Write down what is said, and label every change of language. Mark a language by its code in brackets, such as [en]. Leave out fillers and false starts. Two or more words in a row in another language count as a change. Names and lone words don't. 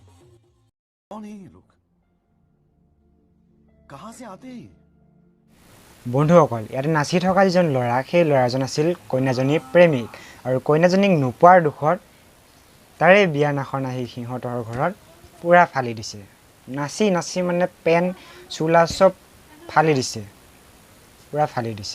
[hi] कौन है ये लोग? कहां से आते हैं? [as] বন্ধুসকল, ইয়াতে নাচি থকা যিজন ল'ৰা, সেই ল'ৰাজন আছিল কইনাজনীৰ প্ৰেমিক, আৰু কইনাজনীক নোপোৱাৰ দুখত তাৰে বিয়ানাখন আহি সিহঁতৰ ঘৰত পূৰা ফালি দিছে। নাচি নাচি মানে পেন চোলা চব ফালি দিছে, পূৰা ফালি দিছে।